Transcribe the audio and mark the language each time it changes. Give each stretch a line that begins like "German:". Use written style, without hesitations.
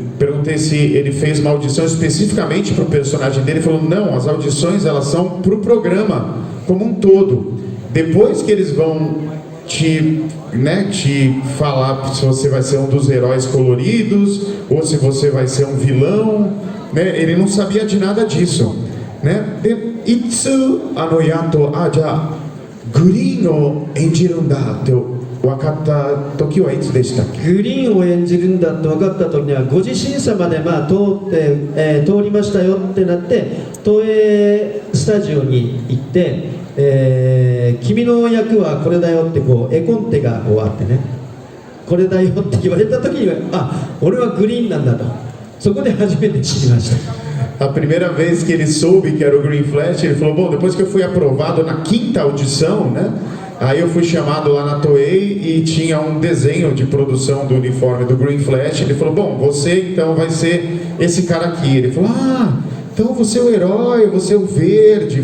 Portuguese: Perguntei se ele fez uma audição especificamente para o personagem dele. Ele falou, não, as audições elas são para o programa como um todo. Depois que eles vão te falar se você vai ser um dos heróis coloridos ou se você vai ser um vilão, né? Ele não sabia de nada disso, né?
Japanese: Itsu yato ja green o enjiru ndaって分かった時はいつでしたっけ？グリーンを演じるんだって分かった時には5次審査まで通りましたよってなって、東映スタジオに行って、君の役はこれだよってこう絵コンテがこうあってね、これだよって言われた時には、あ、俺はグリーンなんだと、そこで初めて知りました。
Portuguese: A primeira vez que ele soube que era o Green Flash, ele falou, bom, depois que eu fui aprovado na 5ª audição, né? Aí eu fui chamado lá na Toei e tinha um desenho de produção do uniforme do Green Flash. Ele falou, bom, você então vai ser esse cara aqui. Ele falou, ah, então você é o herói, você é o verde.